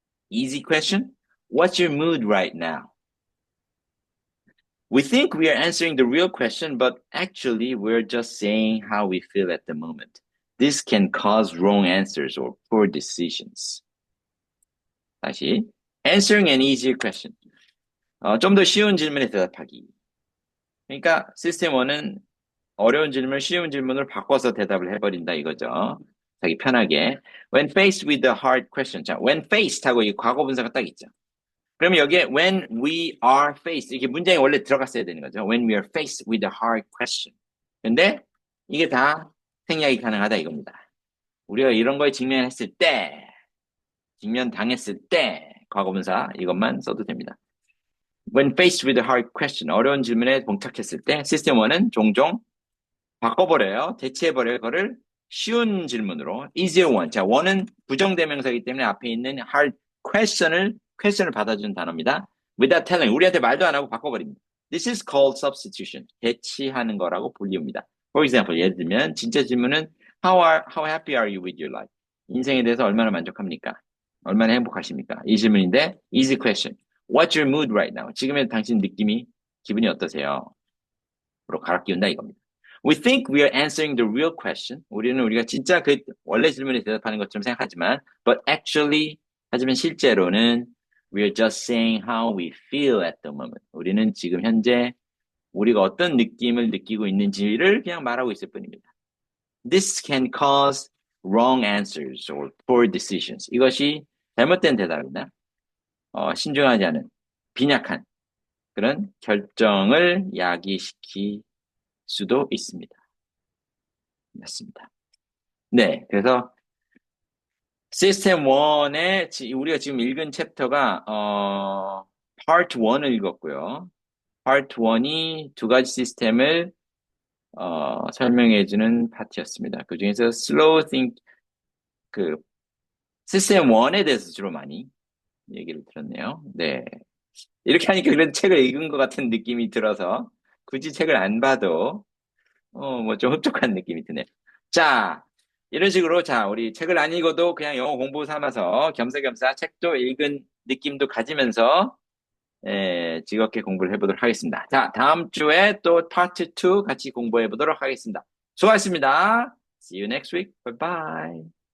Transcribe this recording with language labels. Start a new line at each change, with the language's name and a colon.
English: Easy question, what's your mood right now? We think we are answering the real question, but actually we're just saying how we feel at the moment. This can cause wrong answers or poor decisions.
Korean: 다시,
English: answering an easier question.
Korean: 좀 더 쉬운 질문에 대답하기. 그러니까 시스템 1은 어려운 질문을 쉬운 질문으로 바꿔서 대답을 해버린다 이거죠. 자기 편하게.
English: When faced with a hard question.
Korean: 자,
English: when faced
Korean: 하고 이 과거 분사가 딱 있죠. 그러면 여기에
English: when we are faced
Korean: 이렇게 문장이 원래 들어갔어야 되는 거죠.
English: When we are faced with a hard question.
Korean: 근데 이게 다 생략이 가능하다 이겁니다. 우리가 이런 거에 직면했을 때, 직면당했을 때 과거 분사 이것만 써도 됩니다.
English: When faced with a hard question,
Korean: 어려운 질문에 봉착했을 때 시스템 1은 종종 바꿔버려요. 대체해버려요. 그거를 쉬운 질문으로
English: easier one.
Korean: 자, one은 부정대명사이기 때문에 앞에 있는 hard question을 받아주는 단어입니다.
English: Without telling,
Korean: 우리한테 말도 안 하고 바꿔버립니다.
English: This is called substitution.
Korean: 대치하는 거라고 불리웁니다.
English: For example,
Korean: 예를 들면 진짜 질문은
English: how happy are you with your life?
Korean: 인생에 대해서 얼마나 만족합니까? 얼마나 행복하십니까? 이 질문인데
English: easy question. What's your mood right now?
Korean: 지금의 당신 기분이 어떠세요? 로 갈아 끼운다 이겁니다.
English: We think we are answering the real question.
Korean: 우리가 진짜 그 원래 질문에 대답하는 것처럼 생각하지만, 하지만 실제로는
English: we are just saying how we feel at the moment.
Korean: 우리는 지금 현재 우리가 어떤 느낌을 느끼고 있는지를 그냥 말하고 있을 뿐입니다. This can cause wrong answers or poor decisions. 이것이 잘못된 대답이나 신중하지 않은 빈약한 그런 결정을 야기시킬 수도 있습니다. 맞습니다. 네, 그래서 시스템 1의 우리가 지금 읽은 챕터가 Part 1을 읽었고요. Part 1이 두 가지 시스템을 설명해주는 파트였습니다. 그 중에서 Slow Think 시스템 1에 대해서 주로 많이 얘기를 들었네요. 네, 이렇게 하니까 그런 책을 읽은 것 같은 느낌이 들어서 굳이 책을 안 봐도 좀 흡족한 느낌이 드네요. 자, 이런 식으로 우리 책을 안 읽어도 그냥 영어 공부 삼아서 겸사겸사 책도 읽은 느낌도 가지면서 즐겁게 공부를 해보도록 하겠습니다. 자, 다음 주에 또 파트 2 같이 공부해 보도록 하겠습니다. 수고하셨습니다.
English: See you next week. Bye bye.